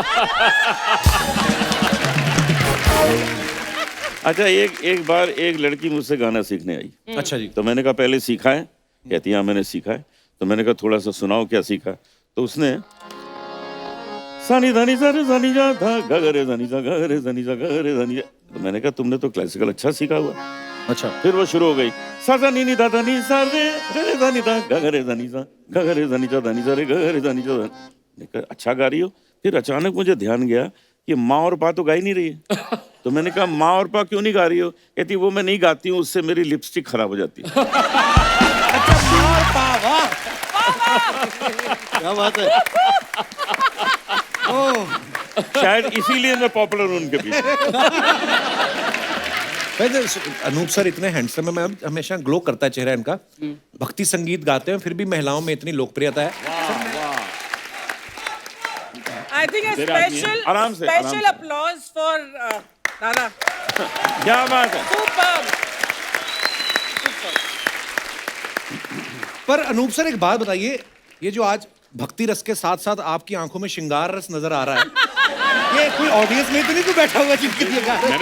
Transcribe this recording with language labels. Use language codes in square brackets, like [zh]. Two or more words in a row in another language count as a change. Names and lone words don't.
[hi] अच्छा, एक बार एक लड़की मुझसे गाना सीखने आई। अच्छा जी। तो मैंने कहा पहले सीखा है? कहती है हाँ मैंने सीखा है। तो मैंने कहा थोड़ा सा सुनाओ क्या सीखा। तो उसने सानी धानी सारे सानी जा था गगरे धानी सा गगरे धानी सा गगरे धानी जा। तो मैंने कहा तुमने तो क्लासिकल अच्छा सीखा हुआ। अच्छा। फिर वो शुरू हो गई सा सा नी नी दा दा नी सा रे गगरे धानी दा गगरे धानी सा गगरे धानी सा धानी सा रे गगरे धानी सा। मैंने कहा अच्छा गा रही हो। फिर अचानक मुझे ध्यान गया कि माँ और पा तो गा ही नहीं रही है। तो मैंने कहा माँ और पा क्यों नहीं गा रही हो? कहती वो मैं नहीं गाती हूँ, उससे मेरी लिपस्टिक खराब हो जाती है। क्या बात है। शायद इसीलिए मैं पॉपुलर हूँ उनके बीच। वैसे अनूप सर इतने हैंडसम है, मैं हमेशा ग्लो करता है चेहरा इनका। भक्ति संगीत गाते हैं फिर भी महिलाओं में इतनी लोकप्रियता है। [en] I think a special [hi] आराम से, [en] special applause for Dada. [hi] क्या बात है। Superb. पर अनूप सर एक बात बताइए, ये जो आज भक्ति रस के साथ साथ आपकी आंखों में श्रृंगार रस नजर आ रहा है, ये कोई ऑडियंस में तो नहीं कोई बैठा हुआ जिनके लिए गा रहे हैं?